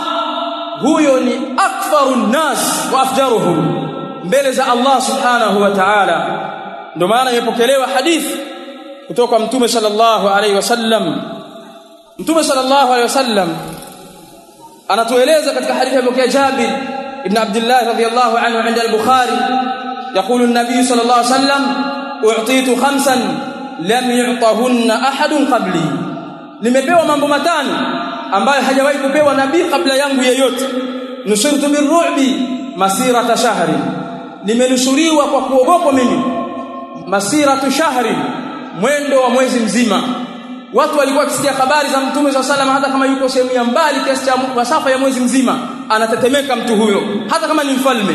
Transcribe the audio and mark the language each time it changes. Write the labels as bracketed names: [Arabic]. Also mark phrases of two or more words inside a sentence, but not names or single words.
[Swahili] Huyo ni [Arabic] أكفر الناس وأفجرهم [Swahili] mbele za Allah [Arabic] سبحانه وتعالى. [Swahili] Ndio maana imepokelewa hadithi kutoka Mtume [Arabic] صلى الله عليه وسلم. Mtume صلى الله عليه وسلم [Swahili] anatueleza katika hadithi ya Jabir ibn Abdullah [Arabic] رضي الله عنه عند البخاري, يقول النبي صلى الله عليه وسلم اعطيت خمسا لم يعطهن احد قبلي, [Swahili] nimepewa mambo matano ambayo hajawahi kupewa nabii kabla yangu yeyote. [Arabic] نصرت بالرعب مسيرة شهر, [Swahili] nimenusuriwa kwa kuogopa mimi [Arabic] مسيرة شهر, [Swahili] mwendo wa mwezi mzima. Watu walikuwa wakisikia habari za Mtume [Arabic] صلى الله عليه وسلم, [Swahili] hata kama yuko sehemu ya mbali kiasi cha masafa ya mwezi mzima, anatetemeka mtu huyo, hata kama ni mfalme.